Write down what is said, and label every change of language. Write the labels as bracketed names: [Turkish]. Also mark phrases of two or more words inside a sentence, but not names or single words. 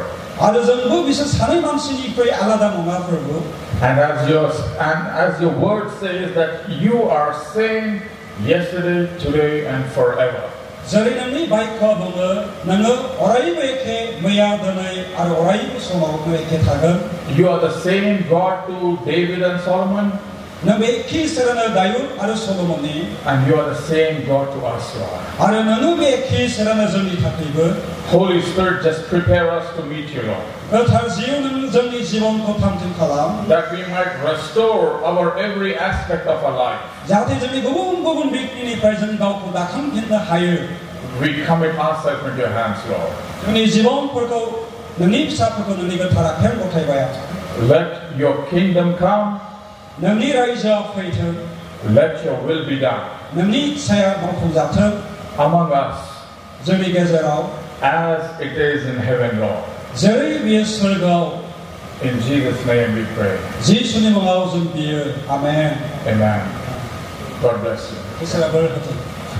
[Bodo] आरो जोंबो बिसोर सानै मानसिनिफ्राय आलादा नङा प्रभु [English] And as your word says that you are same yesterday, today, and forever. [Bodo] जेरै नोंनि बाइकखौ बुङो नोङो अरायबो एखे मैया दिनै आरो अरायबो समाव एखे थागोन [English] You are the same God to David and Solomon. [Bodo] नों बे एखे इसोरानो दायुद आरो सलोमननि [English] And you are the same God to us, Lord. [Bodo] आरो नोङो बे एखे इसोरानो जोंनि थाखायबो [English] Holy Spirit, just prepare us to meet you, Lord. [Bodo] गोथार जिउ नों जोंनि जिबनखौ थामथिम खालाम [English] That we might restore our every aspect of our life. [Bodo] जाहाथे जोंनि गुबुन गुबुन बिथिंनिफ्राय जों गावखौ दाखांफिननो हायो [English] We commit ourselves into your hands, Lord. [Bodo] जोंनि जिबनफोरखौ नोंनि फिसाफोरखौ नोंनि गोथार आखायाव गथायबाय [English] Let your kingdom come. [Bodo] नोंनि रायजोआ फैथों [English] Let your will be done [Bodo] नोंनि इच्छाया मावफुंजाथों [English] among us [Bodo] जोंनि गेजेराव [English] as it is in heaven, Lord. [Bodo] जेरै बियो स्वर्गआव [English] In Jesus' name we pray. [Bodo] जिसुनि मुङाव जों बियो आमेन [English] Amen. God bless you. [Bodo] इसोरा बोर होथों